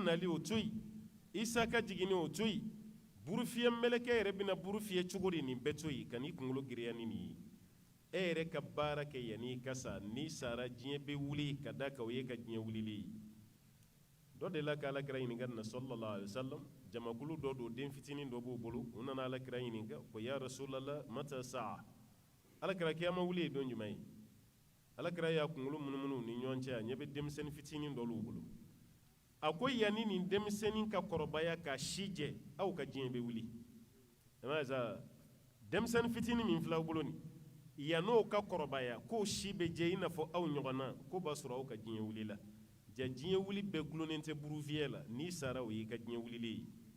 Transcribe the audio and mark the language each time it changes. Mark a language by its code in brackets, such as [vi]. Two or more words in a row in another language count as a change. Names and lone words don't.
[bm] nali o to yen isa ka jigini o to yen burufiyɛ mɛlɛkɛ yɛrɛ bɛna buru fiyɛ cogo di nin bɛɛ to yen ka n'i kunkolo giriya ni nin ye e yɛrɛ ka baara kɛ yan'i ka sa n'i sara diɲɛ bɛ wuli ka d'a kan o ye ka diɲɛ wulilen ye dɔ de la ka alakira ɲininka na [ar] صلى الله عليه وسلم [bm] jamakulu dɔ don den fitinin dɔ b'o bolo u nana alakira ɲininka ko [ar] يا رسول الله متى الساعة [bm] alakira kiyama wuli ye don jumɛn ye alakira y'a kunkolo munumunu ni ɲɔgɔn cɛ a ɲɛ bɛ denmisɛnnin fitinin dɔ l'u bolo a ko yanni nin denmisɛnnin ka kɔrɔbaya ka si jɛ aw ka diɲɛ bɛ wuli denmisɛnnin fitinin min filɛ aw bolo nin yan'o ka kɔrɔbaya k'o si bɛ jɛ i n'a fɔ aw ɲɔgɔnna k'o b'a sɔrɔ aw ka diɲɛ wuli la diɲɛ wuli bɛɛ gulonnen tɛ burufiyɛ la n'i sara o y'i ka diɲɛ wulilen ye